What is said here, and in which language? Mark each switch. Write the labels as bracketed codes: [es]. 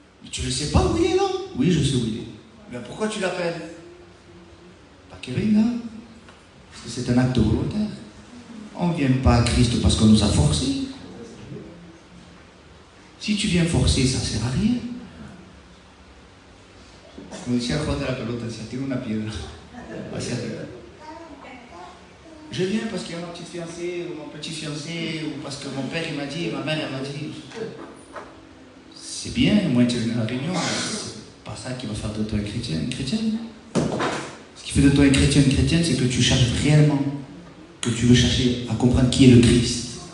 [fr] Tu ne sais pas où il est l'homme? Oui, je sais où il est. Mais pourquoi tu l'appelles? Pas Kevin, là. Parce que c'est un acte volontaire. On ne vient pas à Christ parce qu'on nous a forcés. Si tu viens forcer, ça ne sert à rien. [es] Como decía Juan de la pelota, si tengo una piedra. [fr] Je viens parce qu'il y a ma petite fiancée ou mon petit fiancé, ou parce que mon père il m'a dit, ma mère elle m'a dit. C'est bien, moi tu viens à la réunion, c'est pas ça qui va faire de toi un chrétien, une chrétienne. Ce qui fait de toi un chrétien, une chrétienne, c'est que tu cherches réellement, que tu veux chercher à comprendre qui est le Christ.